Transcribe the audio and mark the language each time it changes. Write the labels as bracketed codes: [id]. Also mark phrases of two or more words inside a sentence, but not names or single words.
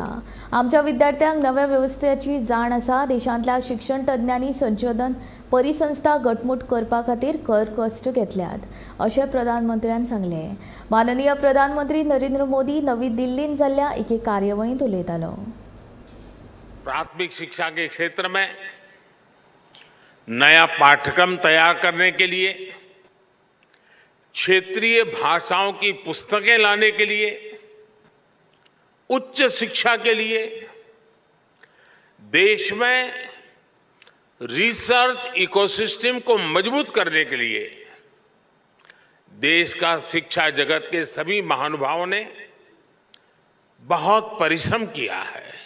[kok] आमच्या विद्यार्थ्यांक नव्या व्यवस्थेची जाण आसा। देशांतल्या शिक्षण तज्ञांनी संशोधन परिसंस्था घटमूट करपा खातीर कश्ट घेतल्यात अशें प्रधानमंत्र्यान सांगलें। माननीय प्रधानमंत्री नरेंद्र मोदी नवी दिल्लीन जाल्ल्या एके कार्यावळींत उलयतालो। [hi] प्राथमिक शिक्षा के क्षेत्र में नया पाठ्यक्रम तैयार करने के लिए, क्षेत्रीय भाषाओं की पुस्तकें लाने के लिए, उच्च शिक्षा के लिए देश में [en] research ecosystem [hi] को मजबूत करने के लिए देश का शिक्षा जगत के सभी महानुभावों ने बहुत परिश्रम किया है।